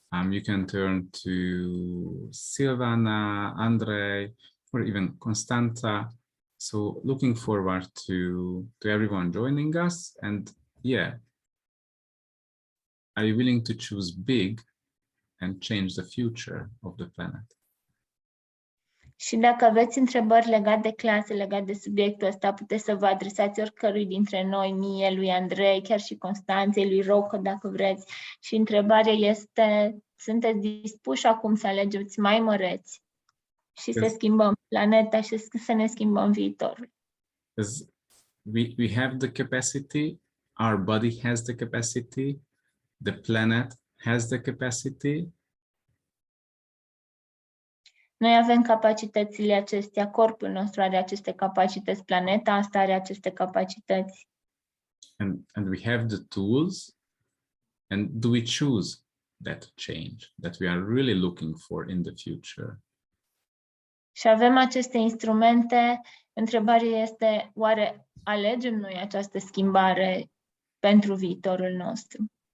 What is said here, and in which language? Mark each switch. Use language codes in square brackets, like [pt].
[en] You can turn to Silvana, Andrei, or even Constanța. So looking forward to everyone joining us. And yeah, are you willing to choose big and change the future of the planet? [ro] Și dacă aveți întrebări legate de clase, legate de subiectul ăsta, puteți să vă adresați oricărui dintre noi, mie, lui Andrei, chiar și Constanței, lui Rocco, dacă vreți. Și întrebarea este, sunteți dispuși acum să alegeți mai măreți și să schimbăm planeta și să ne schimbăm viitorul? [en] We have the capacity, our body has the capacity, the planet has the capacity. [ro] Noi avem capacitățile acestea, corpul nostru are aceste capacități, planeta asta are aceste capacități. [en] And we have the tools, and do we choose that change that we are really looking for in the future? [ro] Și avem aceste instrumente, întrebarea este, oare alegem noi această schimbare pentru viitorul nostru?